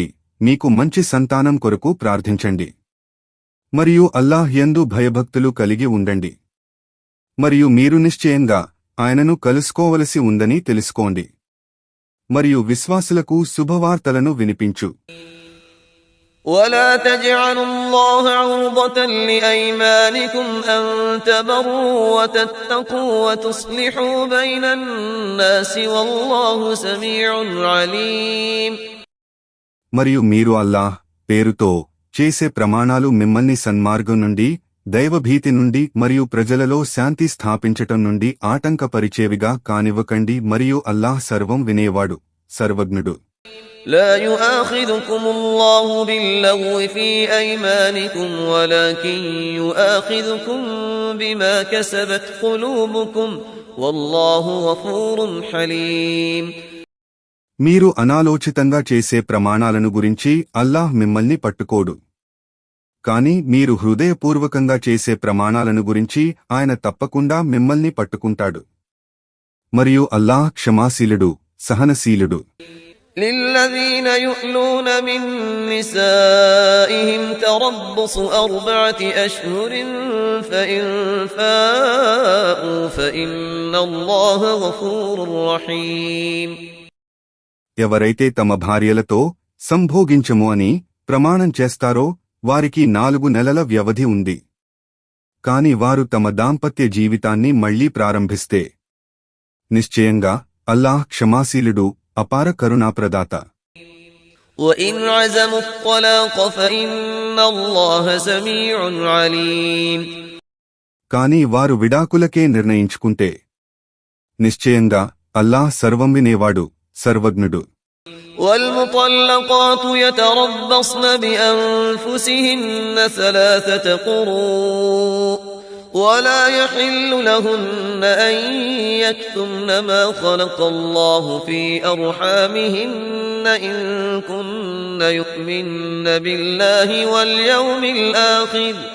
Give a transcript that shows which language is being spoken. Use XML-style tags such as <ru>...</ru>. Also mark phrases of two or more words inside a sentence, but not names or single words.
<te>మీకు మంచి సంతానం కొరకు ప్రార్థించండి. మరియు అల్లాహ్ యందు భయభక్తులు కలిగి ఉండండి. మరియు మీరు నిశ్చయంగా ఆయనను కలుసుకోవలసి ఉందని తెలుసుకోండి. మరియు విశ్వాసులకు శుభవార్తలను వినిపించు.</te> <ar>ولا تجعلوا الله عرضة لأيمانكم أن تبروا وتتقوا وتصلحوا بين الناس والله سميع عليم.</ar> <te>మరియు మీరు అల్లాహ్ పేరుతో చేసే ప్రమాణాలు మిమ్మల్ని సన్మార్గం నుండి, దైవభీతి నుండి మరియు ప్రజలలో శాంతి స్థాపించటం నుండి ఆటంకపరిచేవిగా కానివ్వకండి. మరియు అల్లాహ్ సర్వం వినేవాడు, సర్వజ్ఞుడు.</te> <ar>لا يؤاخذكم الله باللغو في أيمانكم ولكن يؤاخذكم بما كسبت قلوبكم والله غفور حليم.</ar> <te>మీరు అనాలోచితంగా చేసే ప్రమాణాలను గురించి అల్లాహ్ మిమ్మల్ని పట్టుకోడు. కాని మీరు హృదయపూర్వకంగా చేసే ప్రమాణాలను గురించి ఆయన తప్పకుండా మిమ్మల్ని పట్టుకుంటాడు. మరియు అల్లాహ్ క్షమాశీలుడు, సహనశీలుడు.</te> <ar>للذين يؤلون من نسائهم تربص 4 أشهر فإن فاءوا فإن الله غفور رحيم.</ar> <te>ఎవరైతే తమ భార్యలతో సంభోగించము అని ప్రమాణం చేస్తారో వారికి 4 నెలల వ్యవధి ఉంది. కాని వారు తమ దాంపత్య జీవితాన్ని మళ్లీ ప్రారంభిస్తే నిశ్చయంగా అల్లాహ్ క్షమాశీలుడు, అపార కరుణాప్రదాత.</te> <ar>وإن عزموا الطلاق فإن الله سميع عليم.</ar> <te>కాని వారు విడాకులకే నిర్ణయించుకుంటే నిశ్చయంగా అల్లాహ్ సర్వం వినేవాడు, సర్వజ్ఞుడు.</te> <ar>والمطلقات يتربصن بأنفسهن 3 قروء ولا يحل لهن أن يكتمن ما خلق الله في أرحامهن إن كن يؤمن بالله واليوم الآخر</ar>